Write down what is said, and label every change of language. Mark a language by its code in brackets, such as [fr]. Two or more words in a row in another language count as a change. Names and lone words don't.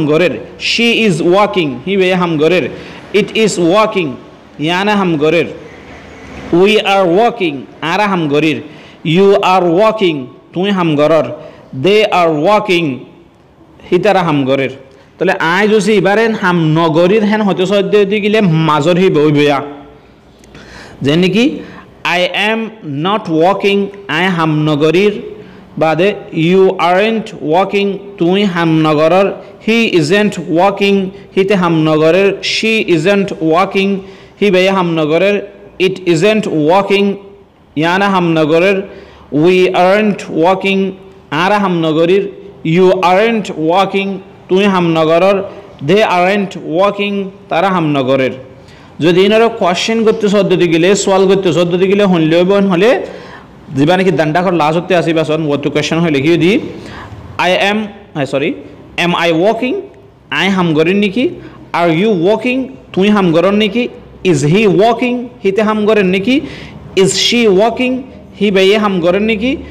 [ctg] গরের [en] she is walking [ctg] হি বে হাম গরের [en] it is walking [ctg] ইয়ানা হাম গরের [en] we are walking [ctg] আরা হাম গরির [en] you are walking [ctg] তুই হাম গরর [en] they are walking [ctg] হিতারা হাম গরের তাহলে আই যদি এবারে হাম নগরীর হেন হতে সদ্য গেলে মাজর হি বইয়া যেন নাকি [en] I am not walking, I am [ctg] nagorir. [en] Bade, you aren't walking, [ctg] তুই হাম নগরর. [en] He isn't walking, [ctg] হিতে হাম নগরির. [en] She isn't walking, [ctg] হি বে হাম নগরির. [en] It isn't walking, [ctg] ইয়ানা হাম নগরির. [en] We aren't walking, [ctg] আরা হাম নগরির. [en] You aren't walking, [ctg] তুই হাম নগরর. [en] They aren't walking, [ctg] তারা হাম নগরির. যদি ইনারা কোশ্চেন করতে পদ্ধতি গেলে সওয়াল করতে পদ্ধতি গেলে হনলেবন হলে দিবা নাকি দান্ডা কর লাস্ট হতে আসিবা সন ওয়াট টু কোশ্চেন হলে লিখি দি [en] am I walking [ctg] আই হাম গরিন নাকি [en] are you walking [ctg] তুই হাম গরন নাকি [en] is he walking [ctg] হিতে হাম গরেন নাকি [en] is she walking [ctg] হি বেয়ে হাম গরেন নাকি